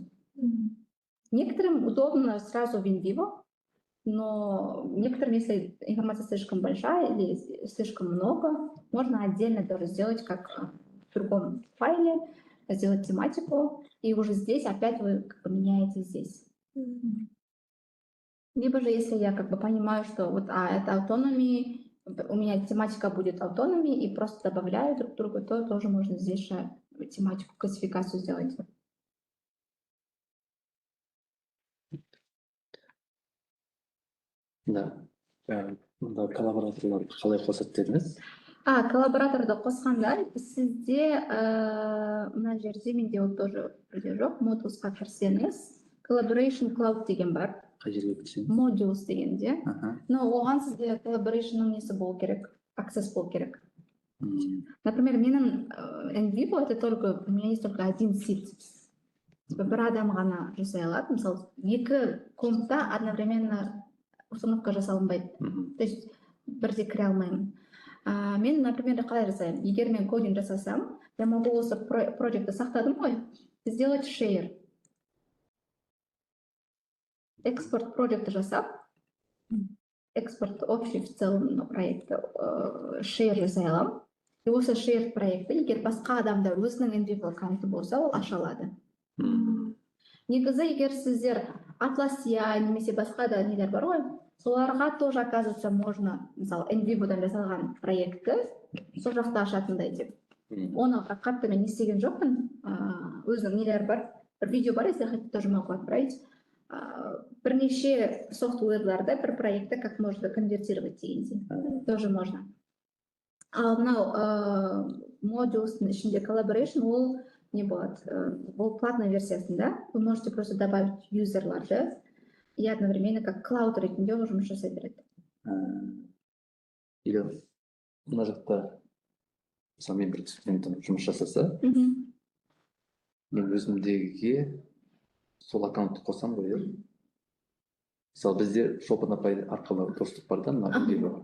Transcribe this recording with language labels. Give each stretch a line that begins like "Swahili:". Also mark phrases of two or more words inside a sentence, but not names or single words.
Russian: Некоторым удобно сразу в InVivo, но некоторым, если информация слишком большая или слишком много, можно отдельно тоже сделать, как в другом файле, сделать тематику, и уже здесь опять вы поменяете здесь. Либо же, если я как бы понимаю, что вот это автономии, у меня тематика будет автономии, и просто добавляю друг другу, то тоже можно здесь же тематику, классификацию сделать. Да.
Kazakh: Мында коллабораторлар қалай қосады дедіңіз? Коллабораторды қосқанда сізде мына жерде менде ол тоже жоқ, модулсқа кірсеңіз, Collaboration Cloud деген бар. Қай жерге кірсеңіз? Modules дегенде. Но оған сізде Collaboration'ның несі болу керек, access болу керек.
Russian: Например, менің InVivo это только, у меня есть только один сит.
Kazakh: Бір адам ғана жасай алады, мысалы, екі компта
Russian: одновременно установка
Kazakh: жасалынбайды.
Russian: То есть
Kazakh: бірде кіре алмаймын. Мен, например, қалай жасаймын? Егер мен кодинг жасасам,
Russian: я могу
Kazakh: осы проектті сақтадым ғой,
Russian: сделать share.
Kazakh: Экспорт проекты жасап, экспорт
Russian: общий в целом
Kazakh: проекты share жасай аламын. И осы share проекті, егер басқа адамдар өзінің InVivo аккаунты болса, ол аша алады. Негізі, егер сіздер Atlassian немесе басқа да нелер бар ғой, Соларға тоже,
Russian: оказывается, можно,
Kazakh: мысалы, NVivo-дан жасалған проектті сол жақта ашатындай деп. Оны қатты мен естіген жоқпын. Өзінің нелері бар. Бір видео бар,
Russian: если хотите, тоже могу отправить.
Kazakh: Бірнеше софтверлерді бір проектті
Russian: как можно конвертировать
Kazakh: дегендей.
Russian: Тоже можно.
Kazakh: Ал мынау модулстың ішінде collaboration ол не болады? Ол платная версиясында.
Russian: Вы можете просто добавить юзерларды и одновременно как клауд
Kazakh: ретінде ол жұмыс жасай береді. Егер мына жақта мысалы мен бір студентім жұмыс жасаса, мен өзімдегіге сол аккаунтты қосам ғой, иә? Мысалы бізде Шолпан апай арқылы достық бар да, мына NVivo-ға.